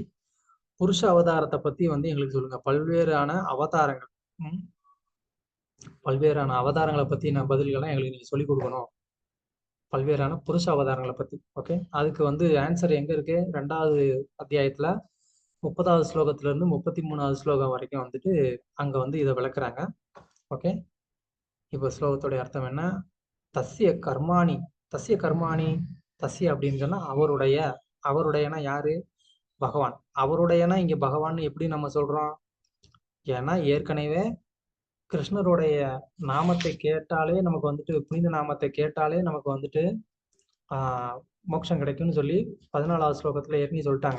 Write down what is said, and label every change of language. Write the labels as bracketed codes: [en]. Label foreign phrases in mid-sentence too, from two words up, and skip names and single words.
[ta] புருஷ அவதாரத்தை பத்தி வந்து எங்களுக்கு சொல்லுங்க. பல்வேறான அவதாரங்கள், பல்வேறான அவதாரங்களை பத்தி நான் பதில்கள்லாம் எங்களுக்கு நீங்க சொல்லிக் கொடுக்கணும். பல்வேறான புருஷ அவதாரங்களை பத்தி. ஓகே. அதுக்கு வந்து ஆன்சர் எங்க இருக்கு? 2வது அத்தியாயத்துல 30வது ஸ்லோகத்துல இருந்து 33வது ஸ்லோகம் வரைக்கும் வந்துட்டு அங்க வந்து இதை விளக்குறாங்க. ஓகே. இப்போ ஸ்லோகத்துடைய அர்த்தம் என்ன? [sa] तस्य कर्माणि। तस्य कर्माणि, तस्य [ta] அப்படின்னு சொன்னா அவருடைய. அவருடையனா யாரு? பகவான். அவருடையனா இங்க பகவான் எப்படி நம்ம சொல்றோம்? ஏன்னா ஏற்கனவே கிருஷ்ணருடைய நாமத்தை கேட்டாலே நமக்கு வந்துட்டு, புனித நாமத்தை கேட்டாலே நமக்கு வந்துட்டு மோட்சம் கிடைக்கும்னு சொல்லி 14வது ஸ்லோகத்துல ஏற்கனவே சொல்லிட்டாங்க.